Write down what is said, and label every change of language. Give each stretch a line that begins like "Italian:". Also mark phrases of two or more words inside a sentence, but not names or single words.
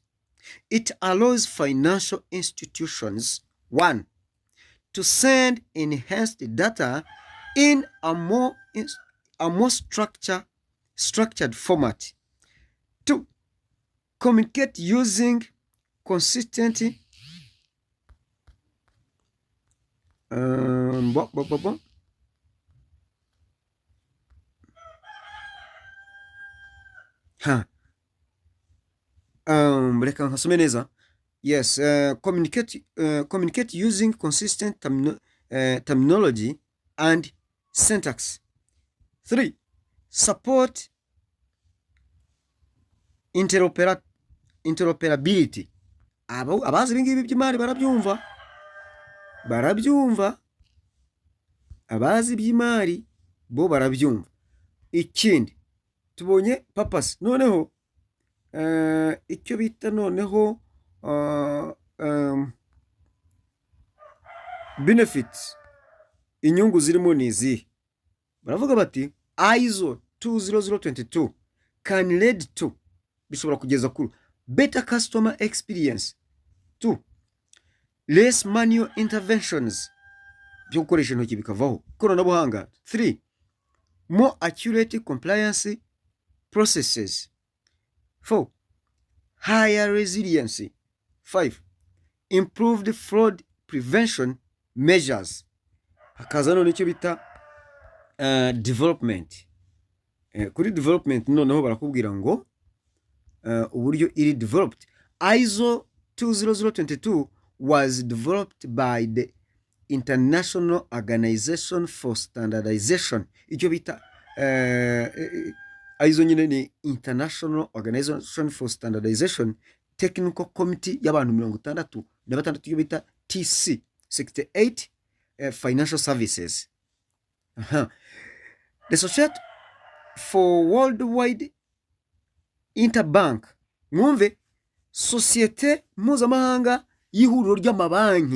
English: It allows financial institutions, 1, to send enhanced data in a more structured format. 2, communicate using consistent
Kinyarwanda: reka nkasome neza.
English: Yes, communicate using consistent terminology and syntax. 3, support interoperability.
Kinyarwanda: Abazi ibingibi by'imari barabyumva, abazi by'imari bo barabyumva. Ikindi tubonye purpose, noneho icyo bita noneho benefits, inyungu zirimo nizi. Baravuga bati
English: ISO 20022 can lead to,
Kinyarwanda: bishobora kugeza kuri
English: better customer experience. 2, less manual interventions,
Kinyarwanda: byo gukoresha intoki bikavaho, ikoranabuhanga.
English: 3, more accurate compliance processes. 4, higher resiliency. 5, improved fraud prevention measures.
Kinyarwanda: Hakaza none icyo bita development. Kuri development noneho barakubwira ngo uburyo iri developed.
English: ISO 20022 was developed by the International Organization for Standardization.
Kinyarwanda: Icyo bita ISO nyine ni International Organization for Standardization Technical Committee y'abantu 66 iyo bita TC 68 Financial Services. The Society for Worldwide Interbank, mwumve, sosiyete mpuzamahanga y'ihuriro ry'amabanki.